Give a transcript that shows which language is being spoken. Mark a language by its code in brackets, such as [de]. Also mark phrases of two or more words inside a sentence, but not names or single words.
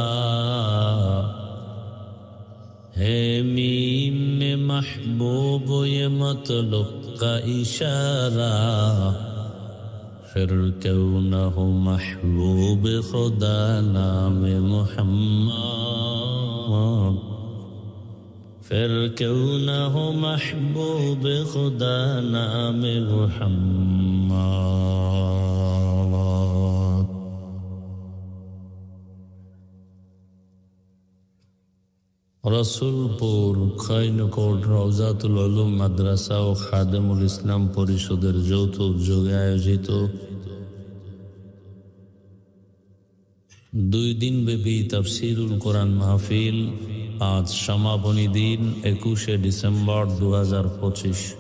[ur] ہے میم میں محبوب یہ مطلق کا اشارہ، پھر کیوں نہ ہو محبوب خدا نام محمد، پھر کیوں نہ ہو محبوب خدا نام محمد. [bn] রসুলপুর খৈনকোট রওজাতুল উলুম মাদ্রাসা ও খাদেমুল ইসলাম পরিষদের যৌথ উদ্যোগে আয়োজিত 2 দিনব্যাপী তাফসীরুল কোরআন মাহফিল আজ সমাপনী দিন 21শে ডিসেম্বর 2025।